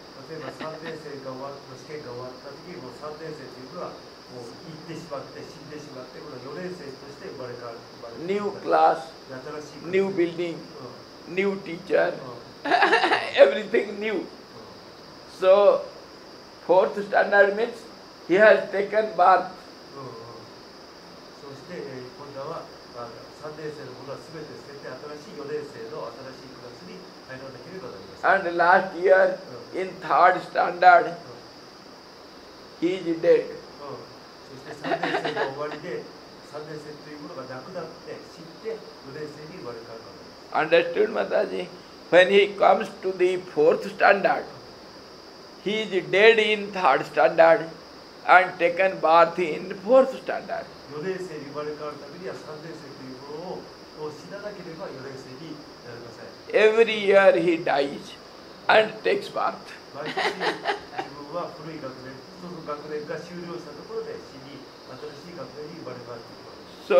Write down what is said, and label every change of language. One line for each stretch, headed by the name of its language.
Japanese: 例えば3年生が終わった試験が終わった時にもう3年生というのはもう行ってしまって死んでしまってこの4年生として生まれ変わる。
English: New class,
Japanese: 新しい
English: new building, new teacher, everything new. So fourth standard means he has taken birth.
Japanese: そして今度は3年生のものは全て捨てて新しい4年生の新しいクラスに入らなければなりません。
English: And last year in third standard he is dead.
Japanese: そして3年生が終わりで3年生というものがなくなって死んで4年生に生まれ変わるわけです。
English: Understood, Mataji? When he comes to the fourth standard, he is dead in third standard and taken birth in fourth standard.
Japanese: 4年生に生まれ変わるためには3年生というものを死ななければ4年生になりません。
English: Every year he dies and takes birth.
Japanese: 毎年自分は古い学年、一つの学年が終了したところで死に、新しい学年に生まれ変わっていくわけです。